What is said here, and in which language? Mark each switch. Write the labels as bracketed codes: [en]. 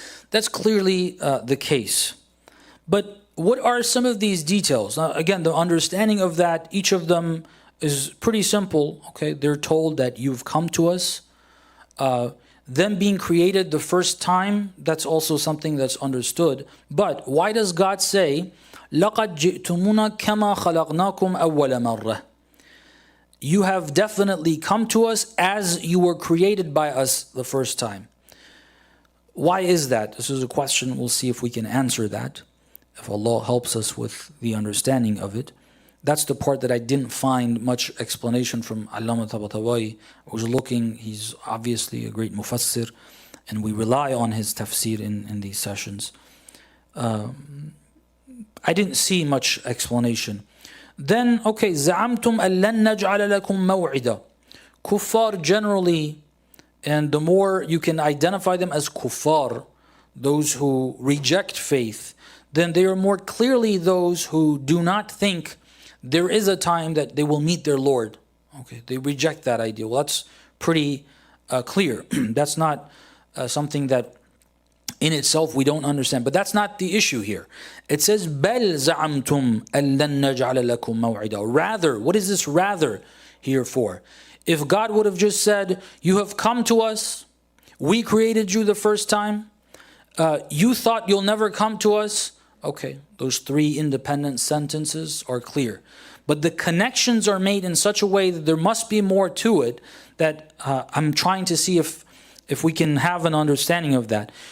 [en] That's clearly the case. But what are some of these details? Now, again, the understanding of that, each of them is pretty simple. Okay, they're told that you've come to us. Them being created the first time, that's also something that's understood. But why does God say, [ar] لَقَدْ جِئْتُمُونَا كَمَا خَلَقْنَاكُمْ أَوَّلَ مَرَّةٍ? [en] You have definitely come to us as you were created by us the first time. Why is that? This is a question. We'll see if we can answer that, if Allah helps us with the understanding of it. That's the part that I didn't find much explanation from Allama Tabatabai. I was looking, he's obviously a great mufassir, and we rely on his tafsir in these sessions. I didn't see much explanation. Then, okay, [ar] زَعَمْتُمْ أَن لَن نَّجْعَلَ لَكُمْ مَوْعِدًا. [en] Kuffar generally, and the more you can identify them as kuffar, those who reject faith, then they are more clearly those who do not think there is a time that they will meet their Lord. Okay, they reject that idea. Well, that's pretty clear. That's not something that in itself we don't understand. But that's not the issue here. It says, [ar] بَلْ زَعَمْتُمْ أَن لَن نَّجْعَلَ لَكُمْ مَوْعِدًا. [en] Rather, what is this rather here for? If God would have just said, you have come to us, we created you the first time, you thought you'll never come to us, okay, those three independent sentences are clear. But the connections are made in such a way that there must be more to it, that I'm trying to see if we can have an understanding of that.